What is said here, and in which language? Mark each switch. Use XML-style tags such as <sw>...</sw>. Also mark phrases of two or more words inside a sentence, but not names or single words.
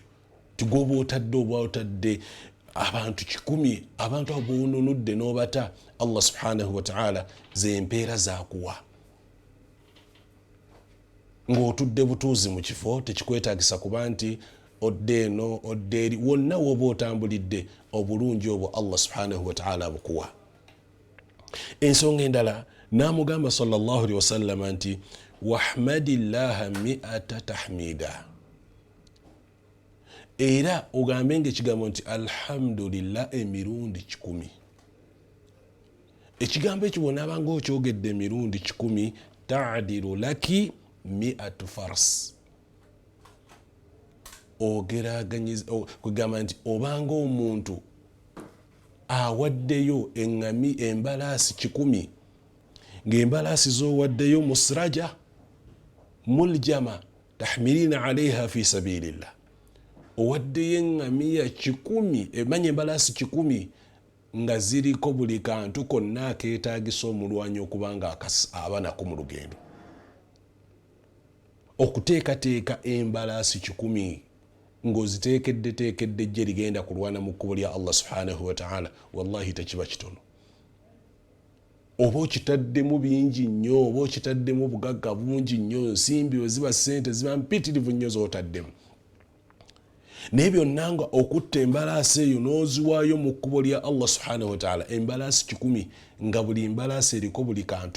<lg>Tigwoba otadde oba otadde abantu 10, abantu abo bononudde n'obata,</lg> <ar>الله سبحانه وتعالى</ar> <lg>ze mpeera zakuwa. Ng'otudde butuuzi mu kifo tekikwetaagisa kuba nti odde eno odde eri, wonna woba otambulidde obulungi obwo</lg> <ar>الله سبحانه وتعالى</ar> <lg>abukuwa. Ensonga endala n'amugamba</lg> <ar>صلى الله عليه وسلم</ar> <lg>nti</lg> <ar>واحمد الله 100 تحميدة.</ar> <lg>Era ogambe ng'ekigambo nti alhamdulillah emirundi 10. Ekigambo ekyo bw'onaabanga okyogedde emirundi 10</lg> <ar>تعدل لك 100 فرس.</ar> <lg>ogeraganyiza kugamba nti obanga omuntu awaddeyo embalaasi 100 ng'embalaasi z'owaddeyo</lg> <ar>مسرجة ملجمة تحملين عليها في سبيل الله</ar> <lg>owaddeyo eŋŋamiya 10 emanya embalaasi 10 nga ziriko buli kantu konna akeetaagisa omulwanyi okubanga abanako mu lugendo okuteekateeka embalaasi 10 ng'oziteekedde ejje ligenda kulwana mu kkubo lya</lg> <ar>الله سبحانه وتعالى</ar> <lg>wallahi tekiba kitono oba okitaddemu bingi nnyo oba okitaddemu obugagga bungi nnyo nsimbi we ziba ssente ziba mpitirivu nnyo z'otaddemu naye byonna nga okutta embalaasi eyo n'oziwaayo mu kkubo lya</lg> <ar>الله سبحانه وتعالى</ar> <lg>embalaasi 10 nga buli mbalaasi eriko buli kantu</lg>